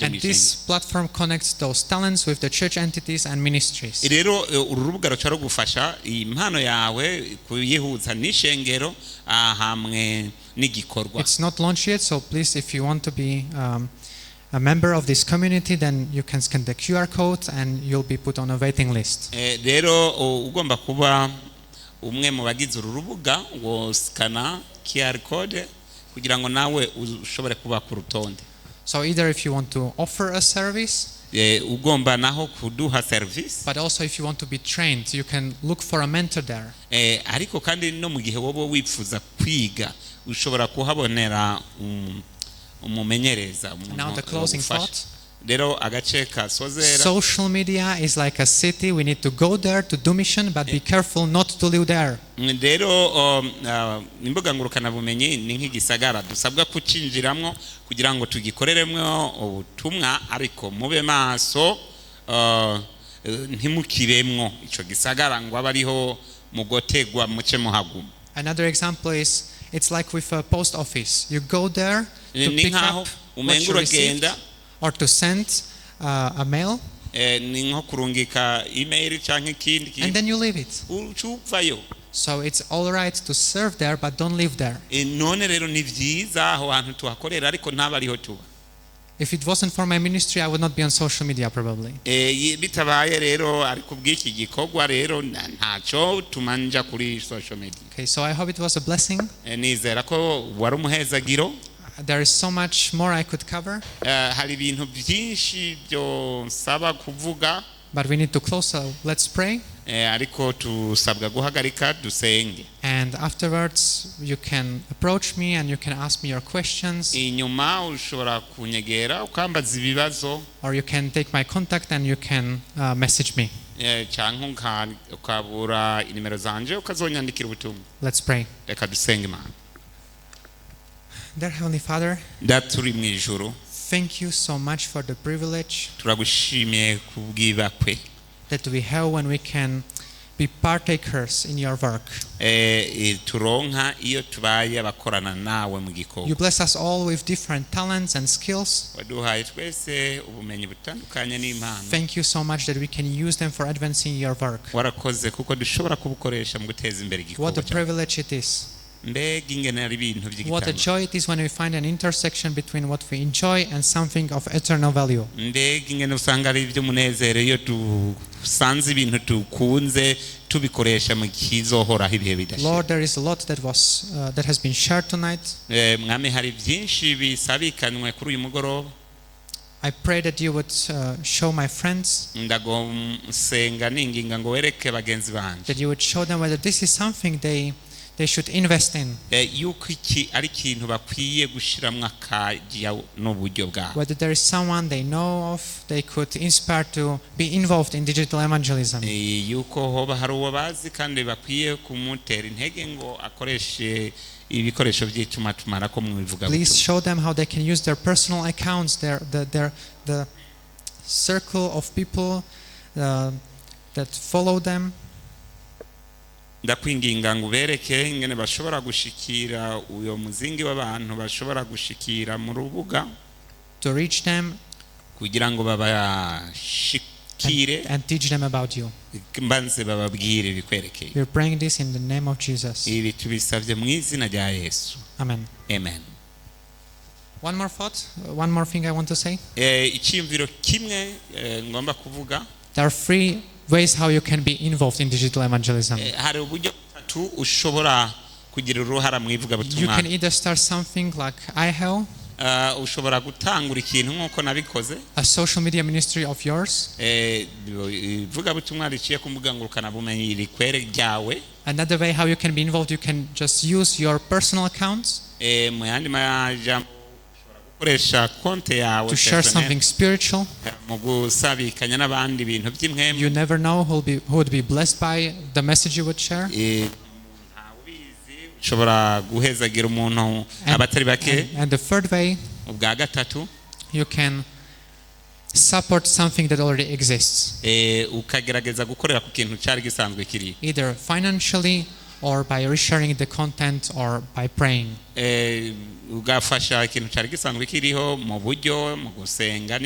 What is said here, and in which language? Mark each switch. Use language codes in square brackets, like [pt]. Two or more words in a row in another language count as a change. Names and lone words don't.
[en] And this [rn] ishengero. [en] platform connects those talents with the church entities and ministries. [rn] Rero uru rubuga ruca rugufasha impano yawe kuyihuza n'ishengero hamwe n'igikorwa. [en] It's not launched yet, so please, if you want to be a member of this community, then you can scan the QR code and you'll be put on a waiting list. [rn] Rero ugomba kuba umwe mu bagize uru rubuga ngo skana [en] QR code [rn] kugira ngo nawe ushobore kuba ku rutonde. [en] So either if you want to offer a service, [rn] ugomba naho kuduha service, [en] but also if you want to be trained, you can look for a mentor there. [rn] Ariko kandi no mu gihe wowe wipfuza kwiga ushobora kuhabonera umumenyereza. [en] Now the closing thought. [rn] Rero agace kasozera. [en] Social media is like a city. We need to go there to do mission, but be careful not to live there. [rn] Rero imbuga ngurukana bumenyi ni nk'igisagara dusabwa kucinjiramwo kugira ngo tugikoreremwo ubutumwa, ariko mube maso ntimukiremwo ico gisagara ngo abariho mugotegwa muce muhaguma. [en] Another example is, it's like with a post office. You go there to pick up what you received or to send a mail, [rn] ni nko kurungika email canke ikindi [en] and then you leave it. [rn] ucuvayo. [en] So it's all right to serve there, but don't live there. [rn] None rero ni vyiza aho hantu tuhakorera ariko ntabariho tuba. [en] If it wasn't for my ministry, I would not be on social media probably. [rn] Bitabaye rero ariko bw'iki gikorwa rero ntaco tumanja kuri [en] social media. Okay, so I hope it was a blessing. [rn] Nizera ko wari umuhezagiro. [en] There is so much more I could cover, [rn] hari ibintu byinshi byo saba kuvuga, [en] but we need to close, so let's pray. [rn] Ariko tusabwa guhagarika dusenge. [en] And afterwards, you can approach me and you can ask me your questions, [rn] Inyuma ushobora kunyegera ukambaza ibibazo, [en] or you can take my contact and you can message me. [rn] canke ukabura inimero zanje ukazonyandikira ubutumwa. [en] Let's pray. [rn] Reka dusenge Imana. [en] Dear Heavenly Father, [rn] Data uri mu ijuru, [en] thank you so much for the privilege [rn] turagushimiye kubwibakwe [en] that we have when we can be partakers in your work. [rn] turonka iyo tubaye abakorana nawe mu gikorwa. [en] You bless us all with different talents and skills. [rn] Waduhaye twese ubumenyi butandukanye n'impano. [en] Thank you so much that we can use them for advancing your work. [rn] Warakoze kuko dushobora kubukoresha mu guteza imbere [en] What [rn] igikorwa [en] a [rn] cyawe. [en] privilege it is. [rn] Mbega ingene ari ibintu [en] What a [rn] by'igitabo. [en] joy it is when we find an intersection between what we enjoy and something of eternal value. [rn] Mbega ingene usanga ari iby'umunezero iyo dusanze ibintu tukunze tubikoresha mu kizohoraho ibihe bidashira. [en] Lord, there is a lot that has been shared tonight. [rn] Mwami hari byinshi bisabikanwe kuri uyu mugoroba. [en] I pray that you would show my friends, [rn] Ndagosenga ninginga ngo wereke bagenzi banje [en] that you would show them whether this is something they should invest in, [rn] yuko iki ari ikintu bakwiye gushiramwo akajya n'uburyo bwabo. [en] whether there is someone they know of they could inspire to be involved in digital evangelism. [rn] Yuko hoba hari uwo bazi kandi bakwiye kumutera intege ngo akoreshe ibikoresho by'Itumatumanako mu Ivugabutumwa. [en] Please show them how they can use their personal accounts, the circle of people that follow them. [rn] Ndakwinginga ngo ubereke ingene bashobora gushikira uyo muzingi w'abantu bashobora gushikira mu rubuga, [en] To reach them [rn] kugira ngo babashikire [en] and teach them about you. [rn] mbanze bababwire bikwerekeye. [en] We're praying this in the name of Jesus. [rn] Ibi tubisabye mu izina rya Yesu. [en] Amen. [rn] Amen. [en] One more thought, one more thing I want to say. [rn] icyiyumviro kimwe ngomba kuvuga. [en] There are 3 ways how you can be involved in digital evangelism. [rn] Hari uburyo butatu ushobora kugira uruhara mu [en] You [rn] ivugabutumwa. [en] can either start something like I have, [rn] ushobora gutangura ikintu nk'uko nabikoze. [en] a social media ministry of yours. [rn] Ivugabutumwa riciye ku mbuga ngurukanabumenyi rikwere ryawe. [en] Another way how you can be involved, you can just use your personal accounts [rn] Mu yandi majambo ushobora gukoresha konte yawe [en] to share something spiritual. [rn] mu gusabikanya n'abandi ibintu by'imwemu. [en] You never know who would be blessed by the message you would share. [rn] ushobora guhezagira umuntu abatari bake. [en] And the third way, [rn] ubwa gatatu [en] you can support something that already exists, [rn] ukagerageza gukorera ku kintu cyari gisanzwe kiri, [en] either financially or by resharing the content or by praying. [rn] ugafasha ikintu cyari gisanzwe kiriho mu buryo mu gusenga n'ibindi.